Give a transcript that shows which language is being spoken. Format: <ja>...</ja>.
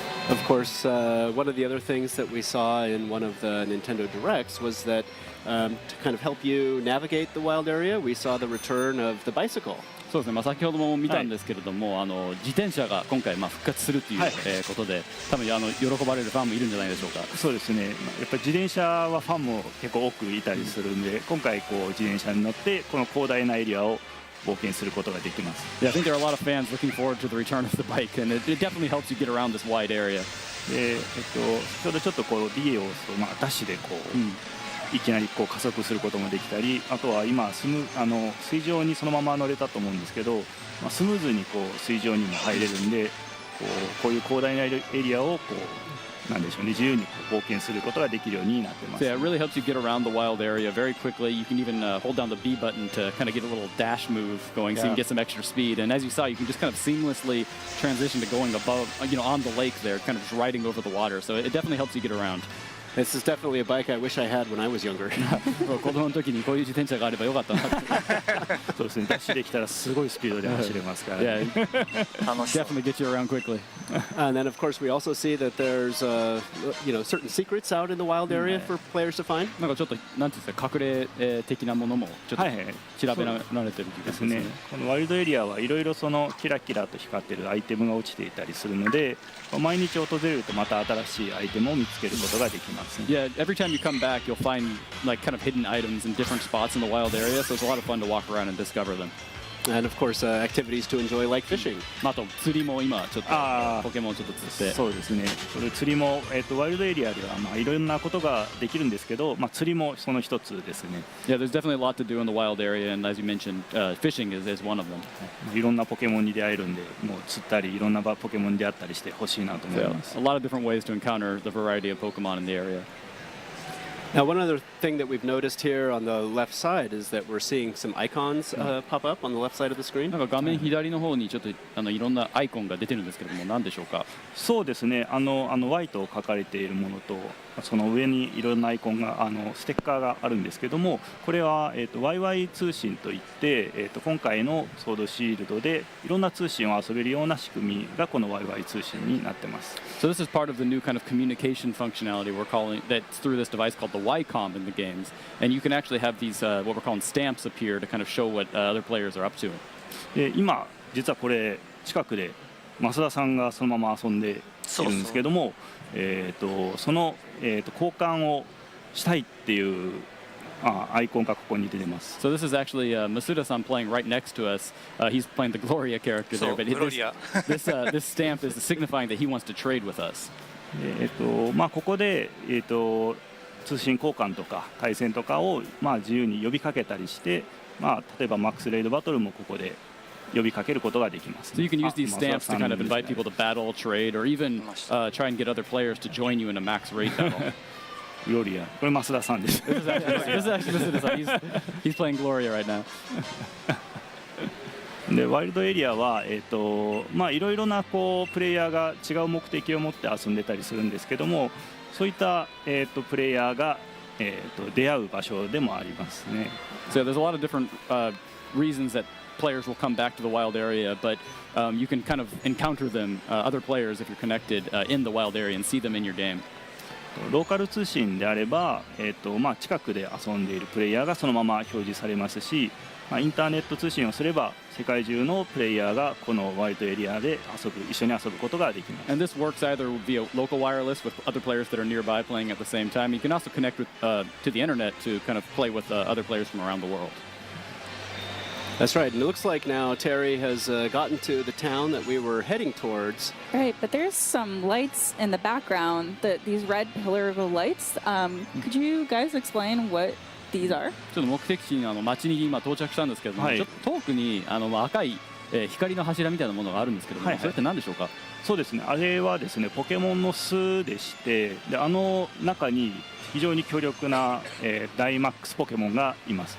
<en>Of course, one of the other things that we saw in one of the Nintendo Directs was that to kind of help you navigate the wild area, we saw the return of the bicycle.</en> <ja>そうですね、先ほども見たんですけれども、自転車が今回復活するということで、多分喜ばれるファンもいるんじゃないでしょうか。そうですね、やっぱり自転車はファンも結構多くいたりするんで、今回こう自転車に乗ってこの広大なエリアを冒険することができます。</ja> <en>Yeah, I think there are a lot of fans looking forward to the return of the bike, and it definitely helps you get around this wide area.</en> <ja>先ほどちょっとこうリエをダッシュでこう、いきなりこう加速することもできたり、あとは今水上にそのまま乗れたと思うんですけど、スムーズにこう水上にも入れるんで、こういう広大なエリアをこうなんでしょうね、自由にこう冒険することができるようになってます。</ja> <en>Yeah, it really helps you get around the wild area very quickly. You can even hold down the B button to kind of get a little dash move going, so you can get some extra speed. And as you saw, you can just kind of seamlessly transition to going above, on the lake there, kind of just riding over the water. So it definitely helps you get around. This is definitely a bike I wish I had when I was younger.</en> <ja>子供の時にこういう自転車があればよかったなって。そうですね、ダッシュできたらすごいスピードで走れますから、</ja> <en>Yeah,</en> <ja>楽しそう。</ja> <en>definitely get you around quickly. And then, of course, we also see that there's, certain secrets out in the wild area for players to find.</en> <ja>なんかちょっとなんていうんですか、隠れ的なものもちょっとはいはい調べられてる気がですねしますね。。このワイルドエリアはいろいろそのキラキラと光ってるアイテムが落ちていたりするので、毎日訪れるとまた新しいアイテムを見つけることができます。</ja> <en>Yeah, every time you come back, you'll find like kind of hidden items in different spots in the wild area, so it's a lot of fun to walk around and discover them. And, of course, activities to enjoy like fishing.</en> <ja>あと釣りも今ちょっとあーポケモンちょっと釣って。そうですね。これ釣りも、ワイルドエリアではまあいろんなことができるんですけど、まあ釣りもその一つですね。</ja> <en>Yeah, there's definitely a lot to do in the wild area, and as you mentioned, fishing is one of them.</en> <ja>いろんなポケモンに出会えるんで、もう釣ったりいろんなポケモンに出会ったりしてほしいなと思い</ja> <en>So</en> <ja>ます。</ja> <en>a lot of different ways to encounter the variety of Pokemon in the area. Now, one other thing that we've noticed here on the left side is that we're seeing some icons pop up on the left side of the screen.</en> <ja>なんか画面左の方にちょっといろんなアイコンが出てるんですけども、何でしょうか。そうですね。 Y と書かれているものと、その上にいろんなアイコンがステッカーがあるんですけども、これはYY 通信といって、今回のソードシールドでいろんな通信を遊べるような仕組みがこの YY 通信になってます。</ja> <en>So this is part of the new kind of communication functionality we're calling that's through this device called the Y-Com in the games, and you can actually have these what we're calling stamps appear to kind of show what other players are up to.</en> <ja>で今実はこれ近くで増田さんがそのまま遊んでいるんですけども、その、交換をしたいっていうアイコンがここに出てます。</ja> <en>So this is actually Masuda-san playing right next to us. He's playing the Gloria character there, but this stamp is signifying that he wants to trade with us.</en> <ja>まあここで通信交換とか対戦とかをまあ自由に呼びかけたりして、まあ例えばマックスレイドバトルもここで呼びかけることができます。</ja> <en>So you can use these stamps to kind of invite people to battle, trade, or even try and get other players to join you in a max raid battle.</en> <ja>グロリア、これ増田さんです。</ja> <en>This is actually Masuda-san. He's playing Gloria right now.</en> <ja>でワイルドエリアは、まあいろいろなこうプレイヤーが違う目的を持って遊んでたりするんですけども、そういった、プレイヤーが、出会う場所でもありますね。</ja> <en>So there's a lot of different reasons that players will come back to the wild area, but you can kind of encounter them, other players, if you're connected in the wild area and see them in your game.</en> <ja>ローカル通信であれば、まあ近くで遊んでいるプレイヤーがそのまま表示されますし、まあ、インターネット通信をすれば世界中のプレイヤーがこのワイルドエリアで一緒に遊ぶことができます。</ja> <en>And this works either via local wireless with other players that are nearby playing at the same time. You can also connect with, to the internet to kind of play with other players from around the world. That's right. And it looks like now Terry has gotten to the town that we were heading towards. Right, but there's some lights in the background, these red pillar lights. Could you guys explain what these are?</en> <ja>ちょっと目的地に町に今到着したんですけども、はいちょっと遠くに赤い、光の柱みたいなものがあるんですけども、はいはいそれって何でしょうか。そうですね、あれはですねポケモンの巣でして、で中に非常に強力な、ダイマックスポケモンがいます。</ja>